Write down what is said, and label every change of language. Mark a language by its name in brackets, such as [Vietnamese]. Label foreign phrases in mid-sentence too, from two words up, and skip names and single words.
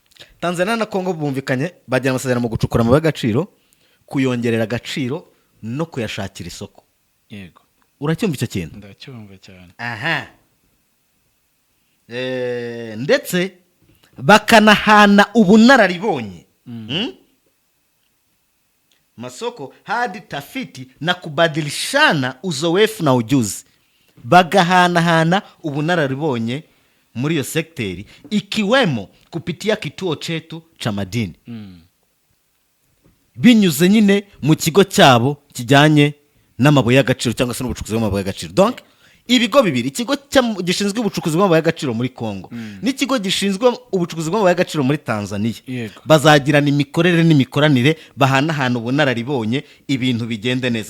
[Kinyarwanda] Tanzania na Congo bumvikanye bagira amasezerano mu gucukura amabuye y'agaciro, kuyongerera agaciro no kuyashakira isoko. Yego. Uracyumva icyo kintu? Ndacyumva cyane. Aha. Ndetse bakanahana ubunararibonye. [Swahili] Masoko hadi tafiti na kubadilishana uzoefu na ujuzi, [Kinyarwanda] bagahanahana ubunararibonye muri iyo sekteri, ikiwemo [Swahili] kupitia kituo chetu cha madini, [Kinyarwanda] binyuze nyine mu kigo cyabo kijyanye n'amabuye y'agaciro cyangwa se n'ubucukuzi bw'amabuye y'agaciro. Donc ibigo bibiri, ikigo gishinzwe ubucukuzi bw'amabuye y'agaciro muri Congo n'ikigo gishinzwe ubucukuzi bw'amabuye y'agaciro muri Tanzania, Yego. bazagirana imikorere n'imikoranire, bahanahana ubunararibonye, ibintu bigende neza.